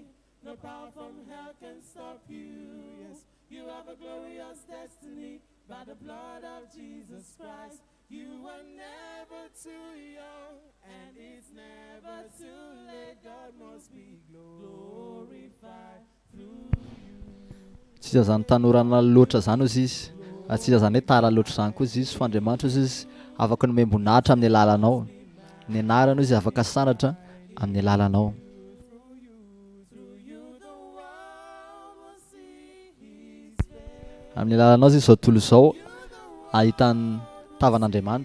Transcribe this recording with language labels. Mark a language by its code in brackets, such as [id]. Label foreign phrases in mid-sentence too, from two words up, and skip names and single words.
[en] No power from hell can stop you. Yes, you have a glorious destiny by the blood of Jesus Christ. You are never too young, and it's never too late. God must be glorified through you. [mg] Tsisy zany tanorana loatra zany ozy izy, tsisy zany hoe tara loatra zany koa izy fa Andriamanitra izy afaka nomembonahitra amin'ny alalanao. Ny anarana izy afaka sanatra amin'ny alalanao. Amin'ny alalanao izy zao tontolo izao ahitany tavan'Andriamanitra.